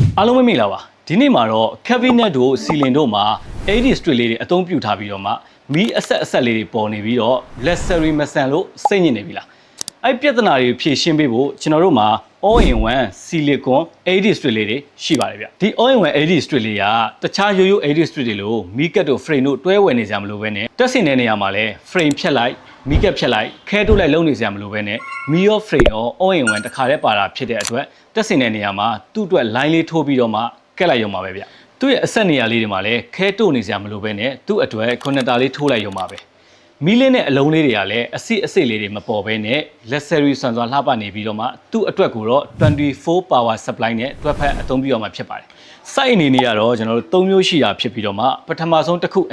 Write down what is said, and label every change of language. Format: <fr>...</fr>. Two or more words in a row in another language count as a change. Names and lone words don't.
<my>အားလုံးမင်္ဂလာပါဒီနေ့မှာတော့ cabinet တို့ ceiling တို့မှာ</my> <en>AD strip</en> <my>လေးတွေအသုံးပြုထားပြီးတော့မှမီးအဆက်လေးတွေပေါ်နေပြီးတော့ luxury မဆန်လို့စိတ်ညစ်နေပြီလားအဲ့ပြဿနာတွေဖြေရှင်းပေးဖို့ကျွန်တော်တို့မှာ</my> <en>all in one silicone AD strip</en> <my>လေးတွေရှိပါတယ်ဗျဒီ</my> <en>all in one AD strip</en> <my>လေးကတခြားရိုးရိုး</my> <en>AD strip</en> <my>တွေလိုမီးကတ်တို့ frame တို့တွဲဝယ်နေကြမလို့ပဲနဲ့တက်ဆင်တဲ့နေရာမှာလဲ frame ဖြတ်လိုက်မီးကတ်ဖြတ်လိုက်ခဲထုတ်လိုက်လုံးနေကြမလို့ပဲနဲ့မီးရော frame ရော</my> <en>all in one</en> <my>တခါတည်းပါတာဖြစ်တဲ့အတွက်တက်ဆင် တဲ့နေရာမှာသူ့အတွက် line လေးထိုးပြီးတော့မှကက်လိုက်ရုံပါပဲဗျသူ့ရဲ့အဆက်နေရာလေးတွေမှာလည်းခဲတို့နေစရာမလိုပဲနဲ့သူ့အတွက် connector လေးထိုးလိုက်ရုံပါပဲမီးလင်းတဲ့အလုံးလေးတွေကလည်းအစစ်လေးတွေမပေါ်ဘဲနဲ့ luxury ဆန်စွာလှပနေပြီးတော့မှသူ့အတွက်ကိုတော့24</my> <en>power supply</en> <my>နဲ့တွဲဖက်အသုံးပြုရမှာဖြစ်ပါတယ်။ site အနေနဲ့ကတော့ကျွန်တော်တို့3မျိုးရှိတာဖြစ်ပြီးတော့မှပထမဆုံးတစ်ခု</my>